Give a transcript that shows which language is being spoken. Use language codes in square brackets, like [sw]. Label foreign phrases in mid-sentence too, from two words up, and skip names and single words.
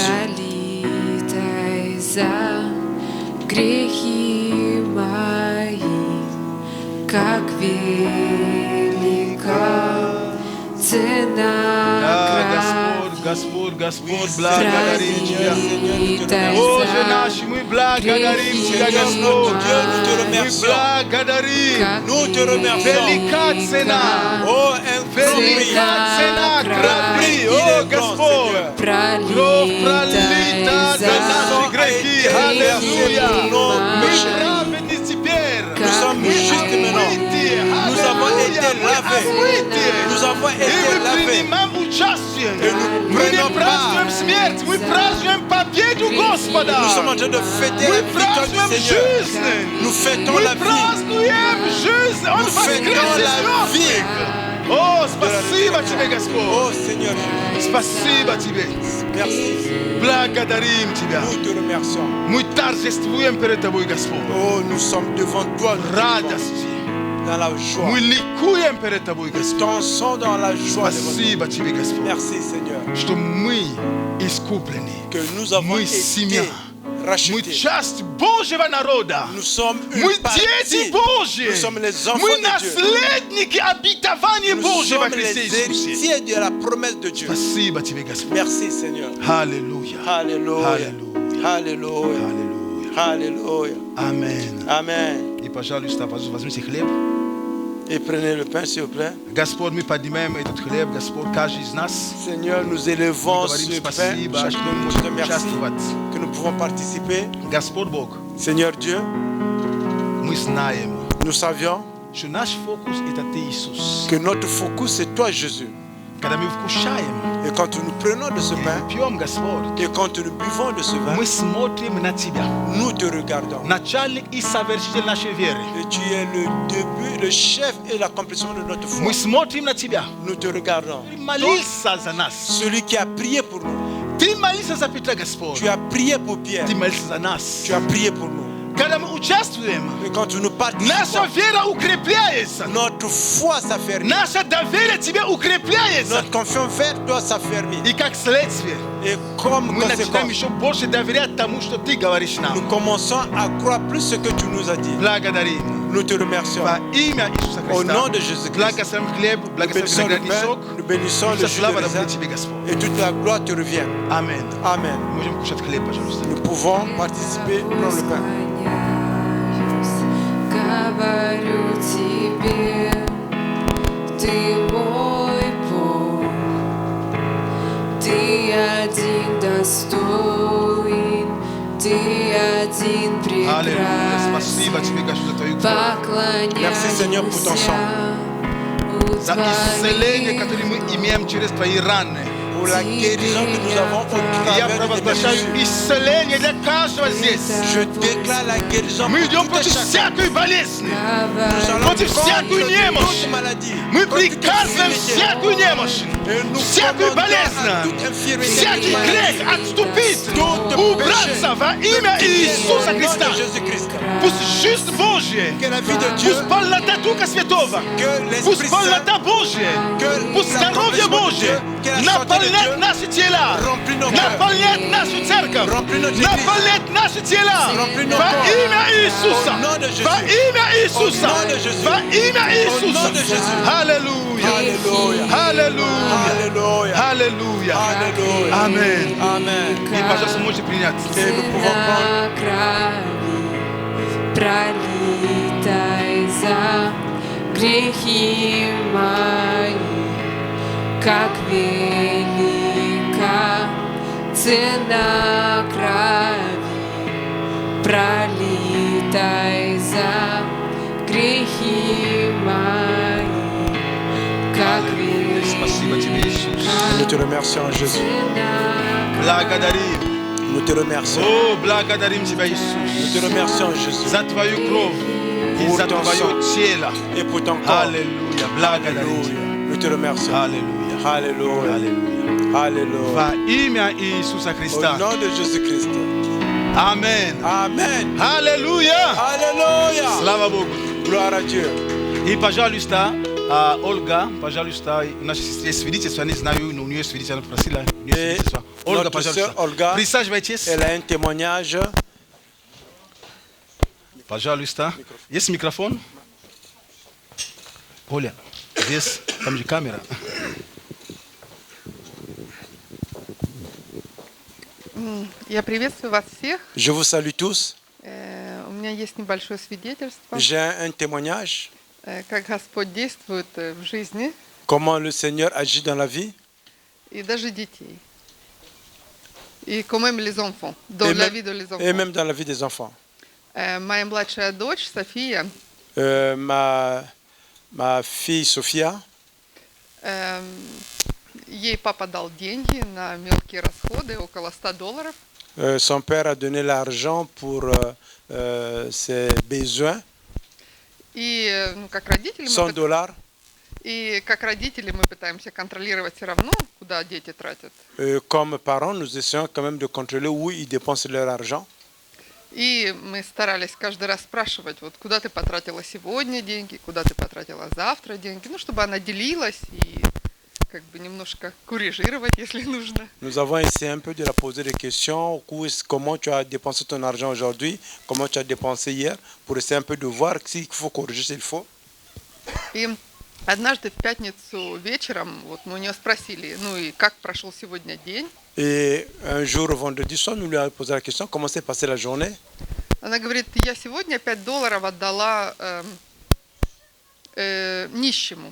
[ru] пролитой за грехи мои, как велика цена Да, крови, Господь, благодарим Тебя. пролитой Боже за наш, мы благодарим Тебя, [fr] Seigneur notre [ru] Господь. [fr] Dieu, nous te [ru] Мы [fr] remercions. [ru] благодарим. [fr] Nous te remercions. [ru] Велика цена. [fr] Oh, un grand prix. [ru] Велика цена крови. [fr] Il [ru] О, [fr] est grand, [ru] Господь. [fr] Seigneur. [ru] Кровь пролита за наши грехи. Аллилуйя. Мы праведны теперь. [fr] Nous sommes justes maintenant. Nous avons été lavés. Nous avons [ru] И [fr] été [ru] мы [fr] lavés. [ru] принимаем участие. [fr] Et nous [ru] Мы не [fr] prenons [ru] празднуем [fr] part. [ru] смерть, мы празднуем победу Господа. [fr] Nous sommes en train de fêter [ru] Мы [fr] la victoire du [ru] празднуем [fr] Seigneur. [ru] жизнь. [fr] Nous fêtons [ru] Мы [fr] la vie. [ru] празднуем жизнь. Он [fr] Nous fêtons [ru] воскрес из [fr] la vie. [ru] мертвых. О, спасибо Тебе, [fr] Oh [ru] Господь. [fr] Seigneur Jésus. [ru] Спасибо Тебе. [fr] Merci. [ru] Благодарим Тебя. [fr] Nous te remercions. [ru] Мы торжествуем перед Тобой, Господь. [fr] Oh, nous sommes devant toi. Nous te vivons [ru] Радости. [fr] dans la joie. [ru] Мы ликуем перед Тобой, Господь. [fr] Dansons dans la joie. devant toi. [ru] Спасибо Тебе, Господь, [fr] Merci Seigneur. [ru] что мы искуплены. [fr] Que nous avons [ru] Мы [fr] été [ru] семья. Мы [fr] rachetés. [ru] часть Божьего народа. [fr] Nous sommes [ru] Мы [fr] une partie. [ru] дети Божьи. [fr] Nous sommes les enfants [ru] Мы [fr] de Dieu. [ru] наследники обетования [fr] Nous [ru] Божьего [fr] sommes [ru] Христе [fr] les [ru] Иисусе. [fr] héritiers de la promesse de Dieu. [ru] Спасибо Тебе, Господь. [fr] Merci Seigneur. [ru] Аллилуйя. [fr] Alléluia. [ru] Аллилуйя. [fr] Alléluia. [ru] Аллилуйя. [fr] Alléluia. [ru] Аминь. [fr] Amen. [ru] И, пожалуйста, возьмите хлеб. [fr] Et prenez le pain, s'il vous plaît. [ru] Господь, мы поднимаем этот хлеб, Господь, каждый из нас. [fr] Seigneur, nous [ru] Мы [fr] élevons [ru] говорим [fr] ce pain. [ru] спасибо, что [fr] Chacun [ru] мы [fr] nous te [ru] можем [fr] remercie [ru] участвовать. [fr] que nous pouvons participer. [ru] Господь Бог, [fr] Seigneur Dieu, [ru] мы знаем, [fr] nous savions [ru] что наш фокус – это Ты, Иисус. [fr] que notre focus c'est toi, Jésus. [ru] Когда мы вкушаем [fr] Et quand nous prenons de ce [ru] и [fr] pain [ru] пьем, Господь, [fr] et quand nous buvons de ce vin, [ru] мы смотрим на Тебя, [fr] nous te regardons. [ru] начальник и совершитель нашей веры. [fr] Et tu es le début, le chef et l'accomplissement de notre foi. [ru] Мы смотрим на Тебя. [fr] Nous te regardons. [ru] Ты молился за нас. [fr] Celui qui a prié pour nous. [ru] Ты молился за Петра, Господь. [fr] Tu as prié pour Pierre. [ru] Ты молился за нас. [fr] Tu as prié pour nous. [ru] Когда мы участвуем, [fr] Et quand nous [ru] наша [fr] participons, [ru] вера укрепляется. [fr] notre foi s'affermit. [ru] Наше доверие Тебе укрепляется. [fr] Notre confiance vers toi s'affermit. [ru] И как следствие, [fr] Et comme [ru] мы начинаем [fr] conséquence, [ru] еще больше доверять тому, что Ты говоришь [fr] nous [ru] нам. [fr] commençons à croire plus ce que tu nous as dit. [ru] Благодарим. [fr] Nous te remercions. [ru] Во имя Иисуса [fr] Au nom [ru] Христа. [fr] de Jésus-Christ, [ru] Благословим хлеб, [fr] nous [ru] благословим [fr] bénissons le [ru] виноградный [fr] pain, [ru] сок. [fr] nous bénissons le [ru] Вся [fr] jus de [ru] слава [fr] raisin [ru] будет Тебе, Господь. [fr] et toute la gloire te revient. [ru] Аминь. [fr] Amen. [ru] Можем кушать хлеб, пожалуйста. [fr] Nous pouvons participer, prendre le pain. [ru] Говорю тебе, ты мой Бог, ты один достоин, ты один Аллилуйя. прекрасен. Спасибо Тебе, Господь, за Твою кровь. [fr] Merci, Seigneur, pour ton sang. [ru] Поклоняюсь у за исцеление, которое мы имеем через твои раны. [fr] pour la guérison que nous avons au [ru] Я [fr] travers de tes [ru] провозглашаю [fr] blessures. [ru] исцеление для каждого здесь. [fr] Je déclare la guérison [ru] Мы идем [fr] pour tout [ru] против [fr] un chacun. [ru] всякой болезни. [fr] Nous allons [ru] против всякой [fr] contre [ru] немощи. [fr] toute maladie, [ru] Мы [fr] contre toute [ru] приказываем [fr] infirmité. [ru] всякую немощь, [fr] Et nous [ru] всякую [fr] commandons [ru] болезнь, [fr] à toute infirmité, [ru] всякий [fr] toute [ru] грех [fr] maladie, [ru] отступить, [fr] tout [ru] убраться во имя Иисуса [fr] au nom [ru] Христа. [fr] de Jésus-Christ. [ru] Пусть жизнь Божья, [fr] Que la vie de Dieu, [ru] пусть полнота Духа Святого, [fr] que [ru] пусть [fr] l'Esprit Saint, [ru] полнота Божья, [fr] que [ru] пусть здоровье Божье наполняет наши тела, наполняет нашу церковь, наполняет наши тела во имя Иисуса, во имя Иисуса, во имя Иисуса. Аллилуйя, аллилуйя, аллилуйя, [fr] Alléluia. [ru] Аминь. [fr] Amen. [ru] И, пожалуйста, можете принять. [fr] Et nous pouvons prendre [ru] Пролитой за грехи мои, как велика цена крови, пролитой за грехи мои, как Спасибо тебе, Иисус. [fr] Nous te remercions, Jésus. [ru] велика Благодарим. [fr] Nous te remercions. [ru] О, благодарим тебя, [fr] Nous [ru] Иисус, [fr] te remercions, Jésus. [ru] за твою кровь и за твое тело. [fr] Et pour ton corps. [ru] Аллилуйя, благодарим тебя. [fr] Nous te remercions. [ru] Аллилуйя, [fr] Alléluia. [ru] аллилуйя. [fr] Alléluia. [ru] Во имя Иисуса [fr] Au [ru] Христа. [fr] nom de Jésus-Christ. [ru] Аминь. [fr] Amen. [ru] Аллилуйя. [fr] Alléluia. [ru] Слава Богу. [fr] Gloire à Dieu. [ru] И, пожалуйста, Ольга, пожалуйста, наша сестре свидетельство, не знаю, но у нее свидетельство, она просила, у нее И свидетельство. Ольга, [fr] notre [ru] пожалуйста, [fr] sœur Olga, [ru] присаживайтесь. [fr] Elle a un témoignage. [ru] Пожалуйста. Есть микрофон? Оля, здесь, там же камера. Я приветствую вас всех. [fr] Je vous salue tous. [ru] У меня есть небольшое свидетельство, [fr] J'ai un témoignage. [ru] как Господь действует в жизни [fr] Comment le Seigneur agit dans la vie. [ru] и даже детей. [fr] И quand même les enfants, dans Et la même, vie de les et enfants. même dans la vie des enfants. [ru] Моя младшая дочь София, [fr] Ma fille Sophia, [ru] ей папа дал деньги на мелкие расходы, около $100. [fr] son père a donné l'argent pour ses besoins, [ru] И как родители [fr] $100. [ru] и как родители мы пытаемся контролировать все равно, куда дети тратят. [fr] Comme parents, nous essayons quand même de contrôler où ils dépensent leur argent. [ru] И мы старались каждый раз спрашивать, вот куда ты потратила сегодня деньги, куда ты потратила завтра деньги, ну, чтобы она делилась и как бы немножко корректировать, если нужно. [fr] Nous avons essayé un peu de la poser des questions. Comment tu as dépensé ton argent aujourd'hui? Comment tu as dépensé hier? Pour essayer un peu de voir s'il faut corriger, s'il faut. [ru] И однажды в пятницу вечером вот мы у нее спросили, ну и как прошел сегодня день. [fr] Et un jour, vendredi soir, nous lui avons posé la question, comment s'est passée la journée? [ru] Она говорит, я сегодня $5 отдала нищему.